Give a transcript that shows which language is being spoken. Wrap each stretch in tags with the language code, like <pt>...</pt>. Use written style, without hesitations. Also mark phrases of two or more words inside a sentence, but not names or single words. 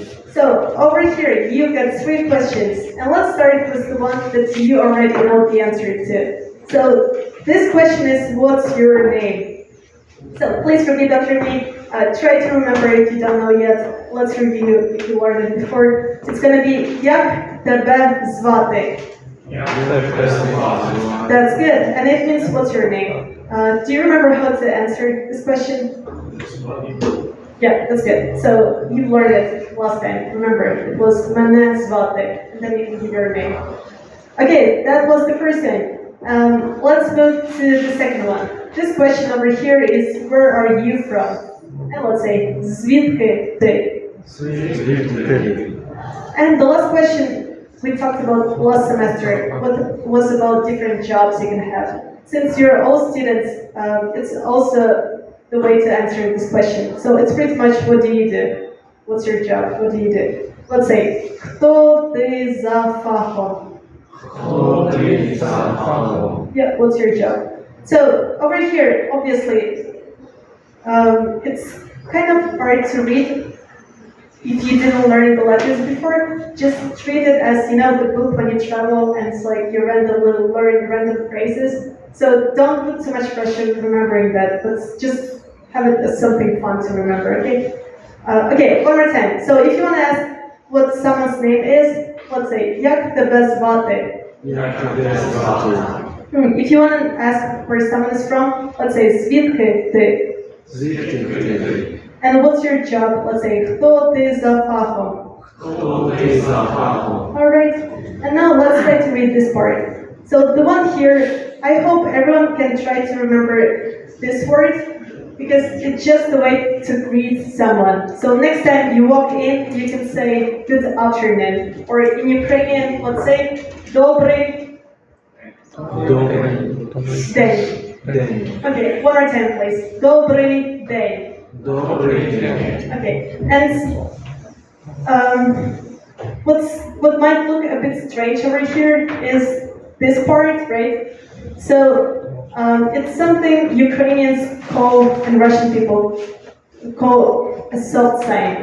<en>So over here, you've got 3 questions, and let's start with the one that you already know the answer to. So this question is, what's your name? So please repeat after me. Try to remember if you don't know yet. Let's review if you learned it before. It's going to be</en> <uk>Як тебе звати?</uk> <en>That's good. And it means, what's your name? Do you remember how to answer this question? Yeah, that's good. So you learned it last time. Remember, it was</en> <uk>Мене звати,</uk> <en>and then you can give your name. Okay, that was the first thing. Let's move to the second one. this question over here is, where are you from? And let's say,</en> <uk>звідки ти?</uk> <en>And the last question we talked about last semester was about different jobs you can have. Since you're all students, it's also the way to answer this question. So it's pretty much, what do you do? What's your job? What do you do? Let's say,</en> <uk>хто ти за фахом?</uk> <en>Yeah, what's your job? So over here, obviously, it's kind of hard to read if you didn't learn the letters before. Just treat it as, the book when you travel, and it's like you learn random phrases. So don't put too much pressure in remembering that, but just have it as something fun to remember, okay? Okay, one more time. So if you want to ask what someone's name is, let's say,</en> <uk>як тебе звати?</uk> <en>If you want to ask where someone is from, let's say,</en> <uk>звідки ти?</uk> <en>And what's your job? Let's say,</en> <uk>хто ти за фахом?</uk> <en>Alright, and now let's try to read this part. So the one here, I hope everyone can try to remember this word, because it's just the way to greet someone. So next time you walk in, you can say, good afternoon. Or in Ukrainian, let's say,</en> <uk>добрий день.</uk> <en>Okay, one more time, please.</en> <uk>Добрий день.</uk> <en>Okay, and what might look a bit strange over here is this part, right? So it's something Ukrainians call, and Russian people call, a soft sign.</en>